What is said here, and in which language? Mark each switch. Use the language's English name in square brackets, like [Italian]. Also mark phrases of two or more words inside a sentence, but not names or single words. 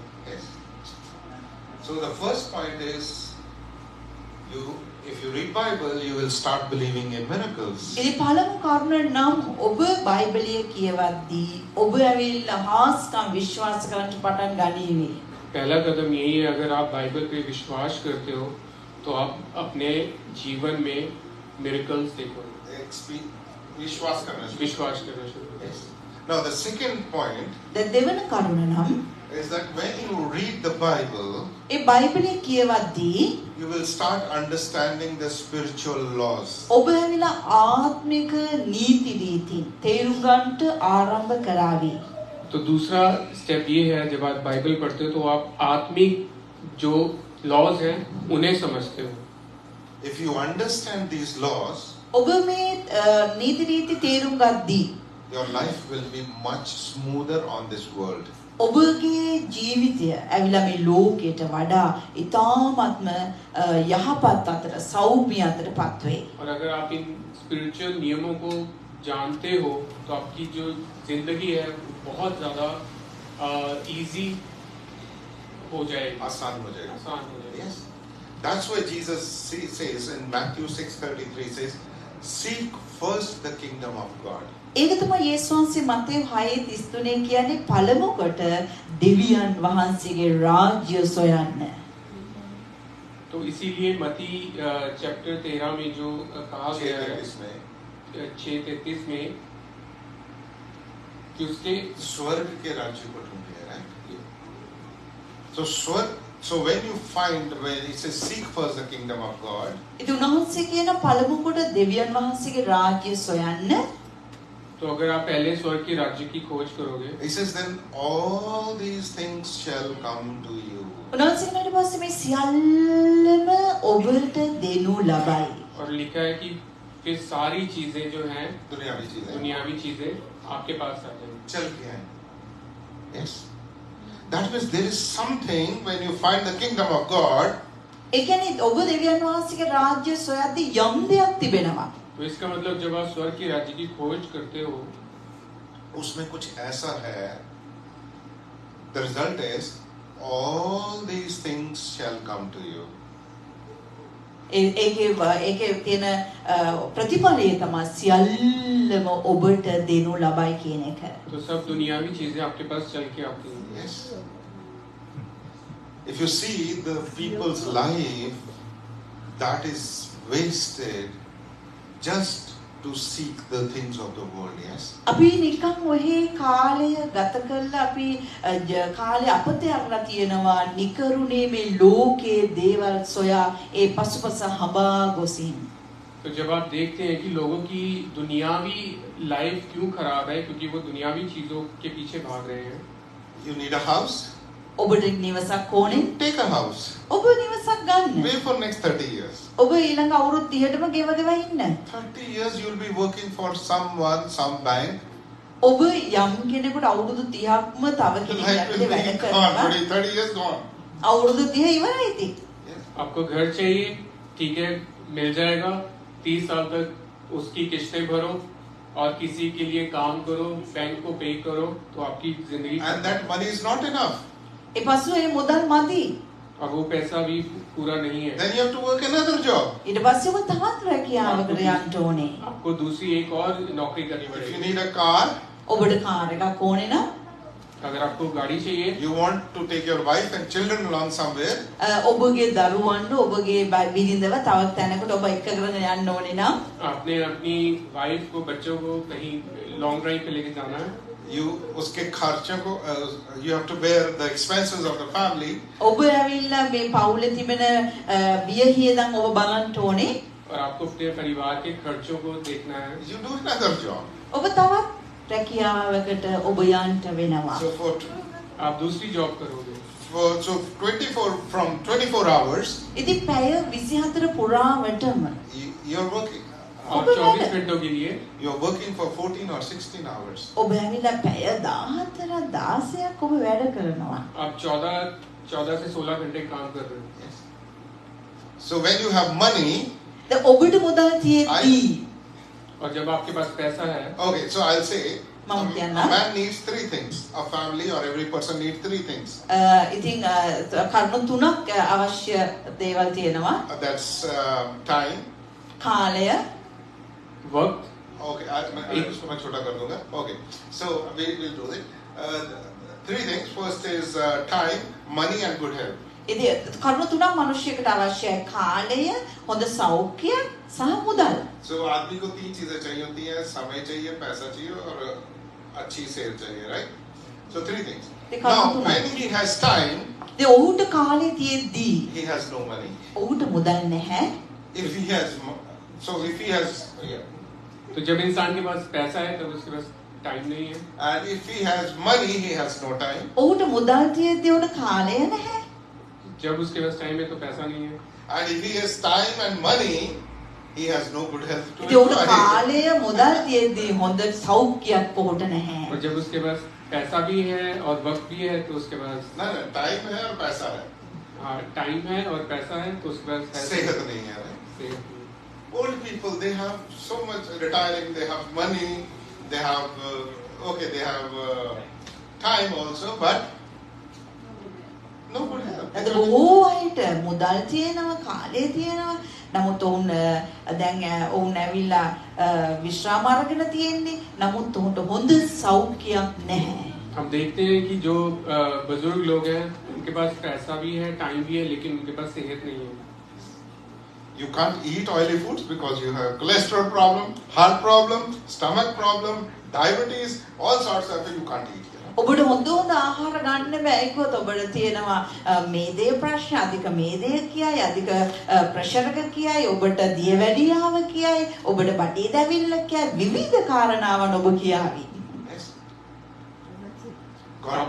[English] Yes. So the first point is, if you read Bible, you will start believing in miracles. [Sinhala] ඉතින් පළමු කාරණය නම් ඔබ බයිබලය කියවද්දී ඔබ ඇවිල්ලා හාස්කම් විශ්වාස කරන්න පටන් ගනීවි. [Hindi] पहला कदम यही है, अगर आप बाइबल पे विश्वास करते हो तो आप अपने जीवन में मिरेकल्स देखो. विश्वास करना शुरू. [English] Yes. Now the second point [Sinhala] දෙවන කාරණය නම් [English] is that when you read the Bible, [Sinhala] ඒ බයිබලය කියවද්දී [English] you will start understanding the spiritual laws. [Sinhala] ඔබ ඇවිල්ලා ආත්මික නීති රීති තේරුම් ගන්නට ආරම්භ කරાવી. [Hindi] तो दूसरा स्टेप ये है, जब आप बाइबल पढ़ते हो तो आप आत्मिक जो लॉज हैं उन्हें समझते हो. [English] If you understand these laws, [Sinhala] ඔබ මේ නීති රීති තේරුම් ගද්දී [English] your life will be much smoother on this world. [Sinhala] ඔබගේ ජීවිතය ඇවිල්ලා මේ ලෝකයට වඩා ඉතාමත්ම යහපත් අතර සෞම්‍ය අතරපත් වේ. [Hindi] और अगर आप इन स्पिरिचुअल नियमों को जानते हो तो आपकी जो जिंदगी है बहुत ज्यादा इजी हो जाएगी. आसान हो जाएगा. [English] Yes. That's why Jesus says in Matthew 6:33 says, seek first the kingdom of God. [Sinhala] ඒක තමයි යේසුස් වහන්සේ මතේ 6:33 කියන්නේ පළමුවට දෙවියන් වහන්සේගේ රාජ්‍ය සොයන්න. [Hindi] तो इसीलिए मत्ती चैप्टर 13 में जो कहा गया है 6:33 में कि उसके स्वर्ग के राज्य को ढूंढिए, [English] right? So when you find, when it says seek first the kingdom of God, [Sinhala] ඉතින් උන්වහන්සේ කියන පළමුවට දෙවියන් වහන්සේගේ රාජ්‍ය සොයන්න. [Hindi] तो अगर आप पहले स्वर्ग के राज्य की खोज करोगे, [English] he says then all these things shall come to you. [Sinhala] උන්වහන්සේ ඊට පස්සේ මේ සියල්ලම ඔබට දෙනු ලබයි. [Hindi] और लिखा है कि फिर सारी चीजें जो हैं दुनियावी चीजें आपके पास आ जाएंगी. चल के आए. [English] Yes. That means there is something when you find the kingdom of God. [Sinhala] ඒ කියන්නේ ඔබ දෙවියන් වහන්සේගේ රාජ්‍ය සොයද්දී යම් දෙයක් තිබෙනවා. [Hindi] तो इसका मतलब जब आप स्वर्ग की राज्य की खोज करते हो, उसमें कुछ ऐसा है. [English] The result is all these things shall come to you. [Sinhala] ඒකේ තියෙන ප්‍රතිඵලය තමයි සියල්ලම ඔබට දෙනු ලබයි කියන එක. [Hindi] तो सब दुनियावी चीजें आपके पास चल के आती हैं. [English] Yes. If you see the people's life that is wasted just to seek the things of the world, yes. [Sinhala] අපි නිකන් ඔහේ කාලය ගත කරලා අපි කාලේ අපතේ අරලා තියෙනවා නිකරුණේ මේ ලෝකයේ දේවල් සොයා ඒ පසුපස හඹා ගොසින්. [Hindi] तो जब आप देखते हैं कि लोगों की दुनियावी लाइफ क्यों खराब है, क्योंकि वो दुनियावी चीजों के पीछे भाग रहे हैं. [English] You need a house? [Sinhala] ඔබට නිවසක් ඕනේ. [English] Take a house. [Sinhala] ඔබ නිවසක් ගන්න. [English] Pay for next 30 years. [Sinhala] ඔබ ඊළඟ අවුරුදු 30ටම ගෙවගෙව ඉන්න. [English] 30 years you will be working for someone, some bank. [Sinhala] ඔබ යම් කෙනෙකුට අවුරුදු 30ක්ම තව [English] The life [Sinhala] කෙනෙකුට [English] will [Sinhala] වැඩ [English] be [Sinhala] කරනවා. [English] gone. 30 years gone. [Sinhala] අවුරුදු 30 ඉවරයි ඉතින්. [English] Yes. [Hindi] आपको घर चाहिए, ठीक है, मिल जाएगा. 30 साल तक उसकी किस्तें भरो और किसी के लिए काम करो, बैंक को पे करो, तो आपकी जिंदगी. [English] And that money is not enough. [Sinhala] ඒ පසු ඒ මුදල් මදි. [Hindi] और वो पैसा भी पूरा नहीं है. [English] Then you have to work another job. [Sinhala] ඊට පස්සේ ඔබ තවත් රැකියාවකට යන්න ඕනේ. [Hindi] आपको दूसरी एक और नौकरी करनी [English] If you [Hindi] पड़ेगी. [English] need a car, [Sinhala] ඔබට කාර් එකක් ඕනේ නම් [Hindi] अगर आपको गाड़ी चाहिए, [English] you want to take your wife and children along somewhere, [Sinhala] ඔබගේ දරුවන්ව ඔබගේ බිරිඳව තවත් තැනකට ඔබ එක්කගෙන යන්න ඕනේ නම් [Hindi] आपने अपनी वाइफ को, बच्चों को कहीं [English] long drive [Hindi] पे लेके जाना है. [English] you [Hindi] उसके खर्चों को [English] you have to bear the expenses of the family. [Sinhala] ඔබ ඇවිල්ලා මේ පවුලේ තිබෙන වියහියදන් ඔබ බලන්න ඕනේ. [Hindi] और आपको अपने परिवार के खर्चों को देखना है. [English] You do another job. [Sinhala] ඔබ තවත් රැකියාවකට ඔබ යන්න වෙනවා. [English] So [Hindi] आप दूसरी जॉब करोगे. [English] so 24 hours [Sinhala] ඉතින් පැය 24 පුරාවටම [English] you're working. [Hindi] और 24 घंटों के लिए [English] You're working for 14 or 16 hours. [Sinhala] ඔබ ඇවිල්ලා පැය 14 16ක් ඔබ වැඩ කරනවා. [Hindi] आप 14 से 16 घंटे काम कर रहे हो. [English] Yes. So when you have money, [Sinhala] දැන් ඔබට මුදල් තියෙද්දී [Hindi] और जब आपके पास पैसा है, [English] okay, so I'll say a Mountain, man needs 3 things. A family or every person needs 3 things. [Sinhala] ඉතින් කරුණු තුනක් අවශ්‍ය දේවල් තියෙනවා. [English] That's time. [Sinhala] කාලය, [Hindi] वक्त. Okay, मैं इसको मैं छोटा कर दूंगा. [English] Okay, so we'll do it. 3 things. First is time, money, and good health. [Sinhala] ඉතින් කරුණු තුනක් මිනිහෙකුට අවශ්‍යයි. කාලය, හොඳ සෞඛ්‍ය සහ මුදල්. [Hindi] So आदमी को 3 चीजें चाहिए होती हैं. समय चाहिए, पैसा चाहिए और अच्छी सेहत चाहिए, [English] right? So 3 things. Now when he has time, [Sinhala] දැන් ඔහුට කාලය තියෙද්දී [English] he has no money. [Sinhala] ඔහුට මුදල් නැහැ. [English] If he has yeah. [Hindi] तो जब इंसान के पास पैसा है तब उसके पास टाइम नहीं है. [English] And if he has money, he has no time. [Sinhala] ඔහුට මුදල් තියෙද්දී ඔහුට කාලය නැහැ. [Hindi] जब उसके पास टाइम है तो पैसा नहीं है. [English] And if he has time and money, he has no good health to [Sinhala] ඉතින් ඔහුට [English] enjoy. [Sinhala] කාලය මුදල් තියෙද්දී හොඳ සෞඛ්‍යයක් ඔහුට නැහැ. [Hindi] और जब उसके पास पैसा भी है और वक्त भी है तो उसके पास ना टाइम है और पैसा है. टाइम है और पैसा है तो उसके पास सेहत नहीं है. Right? सेहत नहीं है. [English] Old people, they have so much retiring, they have money, they have they have time also, but no good health. [Sinhala] අද බොහෝ අයට මුදල් තියෙනවා, කාලය තියෙනවා. නමුත් ඔවුන් දැන් ඔවුන් ඇවිල්ලා විශ්‍රාම අරගෙන තියෙන්නේ. නමුත් ඔවුන්ට හොඳ සෞඛ්‍යයක් නැහැ. [Hindi] हम देखते हैं कि जो बुजुर्ग लोग हैं उनके पास पैसा भी है, टाइम भी है, लेकिन उनके पास सेहत नहीं है. [English] You can't eat oily foods because you have cholesterol problem, heart problem, stomach problem, diabetes, all sorts of things you can't eat. [Sinhala] ඔබට හොඳ ආහාර ගන්න බෑ ඒකවත් ඔබට තියෙනවා මේදේ ප්‍රශ්න අධික මේදේ කියයි අධික ප්‍රෙෂර් එක කියයි ඔබට දියවැඩියාව කියයි ඔබට බඩේ දැවිල්ල කියයි විවිධ කාරණාවන් ඔබ කියාවි. [English] Yes. God.